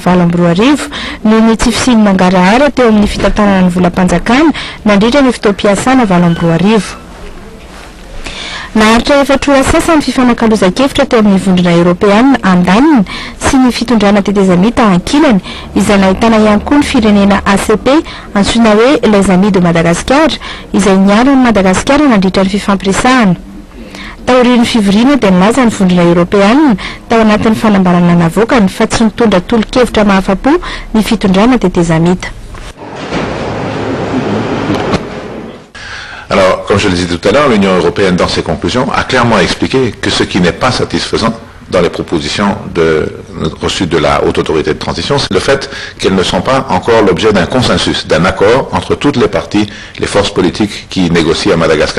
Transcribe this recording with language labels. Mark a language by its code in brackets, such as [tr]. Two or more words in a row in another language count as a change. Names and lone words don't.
[mg] 20 no ny tsy fisiny mangarahara teo amin'ny fitantanana ny volam-panjakana nandritra ny fotoam-piasana 20 naharitra efatroa sasany fifanankalozan-kevitra teo amin'ny vondrona européenne andaniny sy ny fitondrana tetezamita ankilany izay nahitana ihany koa ny firenena ACP antsoina hoe les amis de Madagascar izay niara ny Madagasikara nandritra ny fifampiresahana taorian'ny fivoriana dia nilaza ny vondrona européenne tao anatin'ny fanambarana navokany fa tsy nitondra tolo-kevitra mahafapo ny fitondrana tetezamita. [fr] Alors, comme je le disais tout à l'heure, l'Union européenne, dans ses conclusions, a clairement expliqué que ce qui n'est pas satisfaisant dans les propositions reçues de la haute autorité de transition, c'est le fait qu'elles ne sont pas encore l'objet d'un consensus, d'un accord entre toutes les parties, les forces politiques qui négocient à Madagascar.